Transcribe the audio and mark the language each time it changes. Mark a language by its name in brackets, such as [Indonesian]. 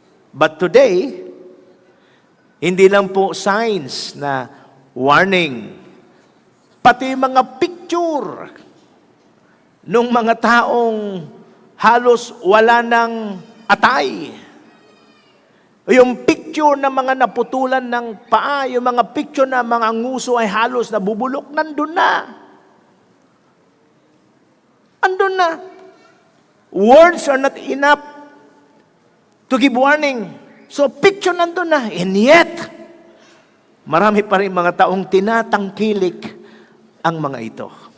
[English] But today, [Filipino] hindi lang po signs na warning, pati mga picture nung mga taong halos wala ng atay. Yung picture ng mga naputulan ng paa, yung mga picture ng mga nguso ay halos nabubulok, nandun na. Andun na. [English] Words are not enough to give warning. [Filipino] So picture nandun na. [English] And yet, [Filipino] marami pa rin mga taong tinatangkilik ang mga ito.